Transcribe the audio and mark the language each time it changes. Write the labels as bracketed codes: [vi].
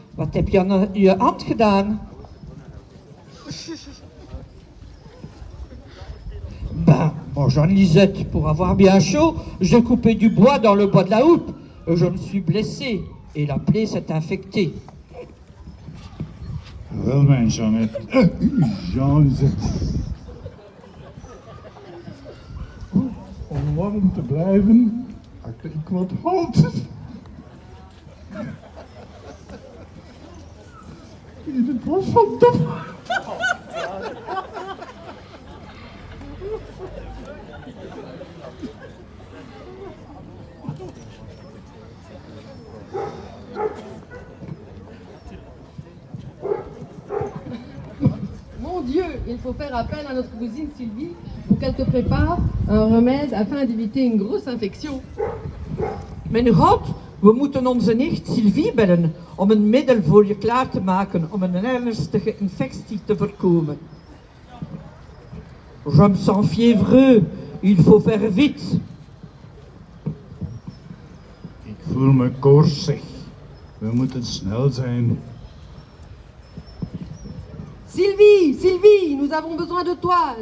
[nl] Wat heb je aan je hand gedaan? [fr] Ben, moi Jean-Lisette, pour avoir bien chaud, j'ai coupé du bois dans le bois de la houppe. Je me suis blessé et la plaie s'est infectée. [nl] Wel, mijn Jeannette. Jean-Lisette. Om warm te blijven, hakte ik wat hout. In het bos van Top. [fr] Mon Dieu, il faut faire appel à notre cousine Sylvie pour qu'elle te prépare un remède afin d'éviter une grosse infection. [nl] Mijn god, we moeten onze nicht Sylvie bellen om een middel voor je klaar te maken om een ernstige infectie te voorkomen. [fr] Je me sens fiévreux, il faut faire vite. [nl] Ik voel me koortsig. We moeten snel zijn. [fr] Sylvie, Sylvie, nous avons besoin de toi.